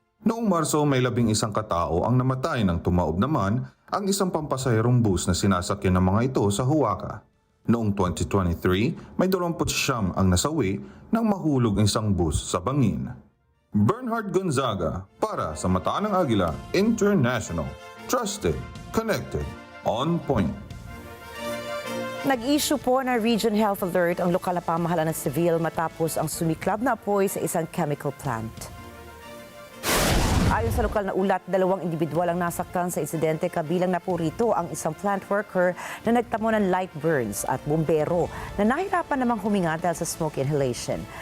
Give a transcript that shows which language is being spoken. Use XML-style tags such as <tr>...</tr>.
<tl>Noong Marso may 11 katao ang namatay nang tumaob naman ang isang pampasaherong bus na sinasakyan ng mga ito sa Huaca. Noong 2023 may 29 ang nasawi nang mahulog ang isang bus sa bangin. Bernhard Gonzaga para sa Mata ng Agila International.</tl> <en>Trusted, connected, on point.</en> <tl>Nag-issue po ng Region Health Alert ang lokal na pamahalaan ng Civil matapos ang sumiklab na apoy sa isang chemical plant. Ayon sa lokal na ulat, 2 individual ang nasaktan sa insidente, kabilang na po rito ang isang plant worker na nagtamo ng light burns at bumbero na nahirapan namang huminga dahil sa smoke inhalation.</tl>